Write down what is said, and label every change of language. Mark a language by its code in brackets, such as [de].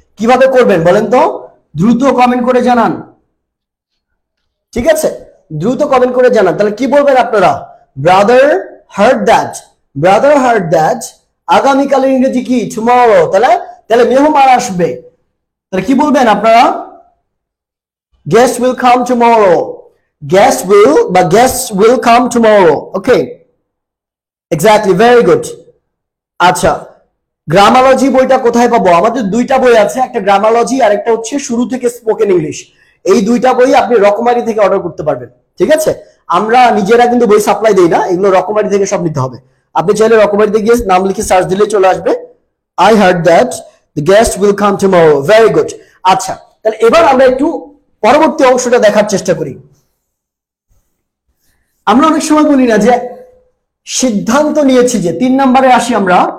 [bn] কিভাবে করবেন বলেন তো? দ্রুত কমেন্ট করে জানান। ঠিক আছে, দ্রুত কমেন্ট করে জানান। তাহলে কি বলবেন আপনারা? [en] Brother heard that, brother heard that. [bn] আগামীকালের ইংরেজি কি? টুমরো। তাহলে তাহলে মেহমান আসবে, তাহলে কি বলবেন আপনারা? [en] Guests will come tomorrow. Guests will come tomorrow. Okay. Exactly. Very good. [bn] আচ্ছা, গ্রামালজি বইটা কোথায় পাবো? আমাদের দুইটা বই আছে, একটা গ্রামালজি আর একটা হচ্ছে শুরু থেকে স্পোকেন ইংলিশ। এই দুইটা বই আপনি রকমারি থেকে অর্ডার করতে পারবেন। ঠিক আছে, আমরা নিজেরা কিন্তু বই সাপ্লাই দেই না, এগুলো রকমারি থেকে সব নিতে হবে। আপনি চাইলে রকমারিতে গিয়ে নাম লিখে সার্চ দিলে চলে আসবে। [en] I heard that the guest will come tomorrow. Very good. [bn] আচ্ছা, তাহলে এবার আমরা একটু পরবর্তী অংশটা দেখার চেষ্টা করি। আমরা অনেক সময় বলি না যে সিদ্ধান্ত নিয়েছি যে, 3 নম্বরে আসি আমরা।